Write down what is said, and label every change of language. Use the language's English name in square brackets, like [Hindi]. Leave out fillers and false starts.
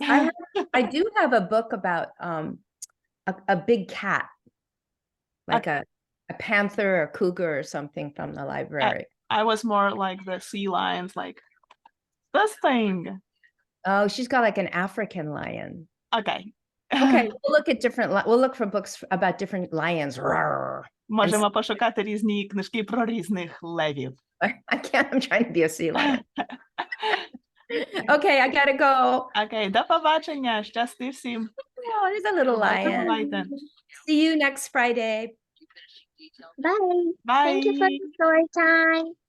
[English] I do have a book about a big cat, like a panther or cougar or something from the library. I was more like the sea lions, like this thing. Oh, she's got like an African lion. Okay. Okay, we'll look at we'll look for books about different lions. Roar. [Ukrainian] Можемо пошукати різні книжки про різних левів. [English] I can't, I'm trying to be a sea lion. Okay, I gotta go. [Ukrainian] Окей, до побачення. Щасти всім. [English] Oh, there's a little lion. [Ukrainian] Бувайте. [English] See you next Friday. Bye. Bye. Thank you for the story time.